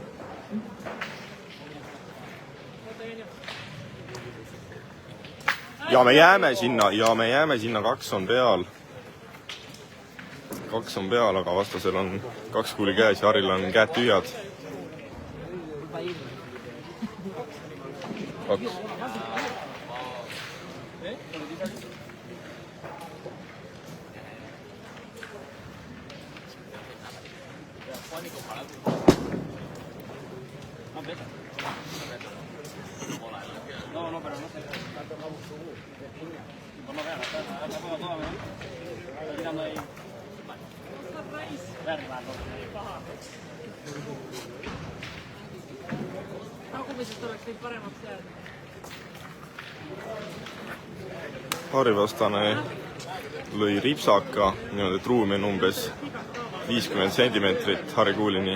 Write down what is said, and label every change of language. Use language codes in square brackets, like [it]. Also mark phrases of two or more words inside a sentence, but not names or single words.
[et] Ja me jääme sinna, 2 on peal. 2 on peal, aga vastasel on 2 kuuli käes ja Harril on käed tühjad. 2. [es] No, pero no sé. Vamos a ver, tirando ahí. [et] Hakumiset oleks võinud paremaks jääda. Harri vastane lõi ripsaka, niimoodi, et ruumi on umbes 50 cm Harri kuulini.